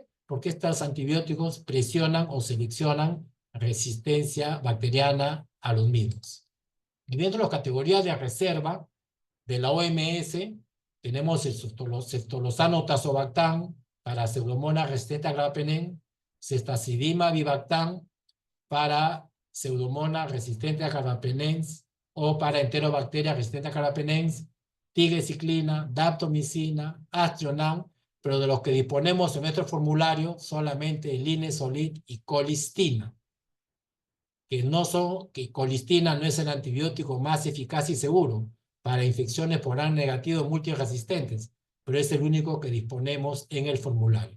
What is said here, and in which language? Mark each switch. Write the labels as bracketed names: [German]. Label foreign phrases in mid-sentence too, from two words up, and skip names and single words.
[Spanish] Porque estos antibióticos presionan o seleccionan resistencia bacteriana a los mismos. Y dentro de las categorías de reserva de la OMS, tenemos el ceftolozano tazobactam para Pseudomonas resistente a carbapenem, ceftazidima avibactam para Pseudomonas resistente a carbapenem o para Enterobacteria resistente a carbapenem, tigecyclina, daptomicina, aztreonam, pero de los que disponemos en nuestro formulario solamente linezolid y colistina. Que colistina no es el antibiótico más eficaz y seguro para infecciones por Gram negativo multiresistentes, pero es el único que disponemos en el formulario.